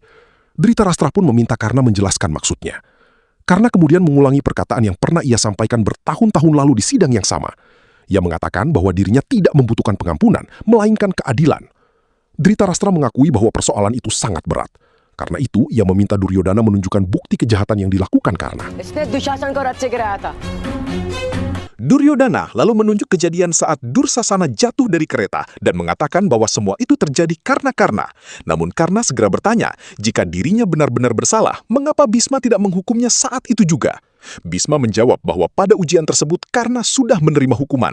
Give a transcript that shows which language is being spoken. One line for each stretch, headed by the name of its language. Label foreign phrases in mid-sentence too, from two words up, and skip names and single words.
Indonesian: Dhritarashtra pun meminta Karna menjelaskan maksudnya. Karna kemudian mengulangi perkataan yang pernah ia sampaikan bertahun-tahun lalu di sidang yang sama. Ia mengatakan bahwa dirinya tidak membutuhkan pengampunan, melainkan keadilan. Dhritarashtra mengakui bahwa persoalan itu sangat berat. Karena itu, ia meminta Duryodana menunjukkan bukti kejahatan yang dilakukan Karna.
Hindi: इसने दुशासन को रथ से गिराया था।
Indonesian: Duryodana lalu menunjuk kejadian saat Dursasana jatuh dari kereta dan mengatakan bahwa semua itu terjadi karena Karna. Namun Karna segera bertanya, jika dirinya benar-benar bersalah, mengapa Bhisma tidak menghukumnya saat itu juga? Bhisma menjawab bahwa pada ujian tersebut Karna sudah menerima hukuman.